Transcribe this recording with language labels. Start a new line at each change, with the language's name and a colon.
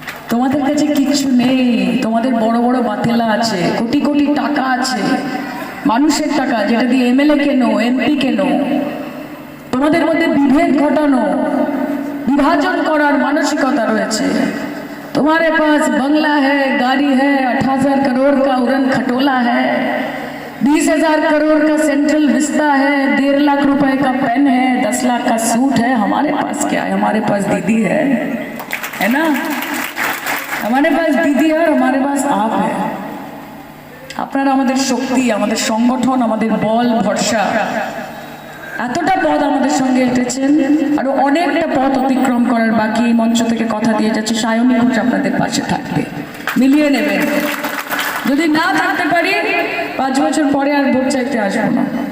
Bangla: তোমাদের কাছে কিচ্ছু নেই, তোমাদের বড় বড় বাতেলা আছে, কোটি কোটি টাকা আছে, মানুষের টাকা, যেটা দিয়ে এমএলএ কেনো, এমপি কেনো। তোমাদের মধ্যে বিভেদ ঘটানো, বিভাজন করার মানসিকতা রয়েছে।
Hindi: तुम्हारे पास बंगला है, गाड़ी है, 18,000 करोड़ का उड़न खटोला है, 20,000 करोड़ का सेंट्रल विस्ता है, 1.5 लाख रुपए का पेन है, 10 लाख का सूट है। हमारे पास क्या है? हमारे पास दीदी है ना? हमारे पास दीदी है और हमारे पास आप है।
Bangla: আপনারা আমাদের শক্তি, আমাদের সংগঠন, আমাদের বল, ভরসা। এতটা পথ আমাদের সঙ্গে হেঁটেছেন, আরো অনেকটা পথ অতিক্রম করার বাকি। এই মঞ্চ থেকে কথা দিয়ে যাচ্ছে সায়নী ঘোষ আপনাদের পাশে থাকবে, মিলিয়ে নেবেন। যদি না থাকতে পারি 5 বছর পরে আর ভোট চাইতে আসবো না।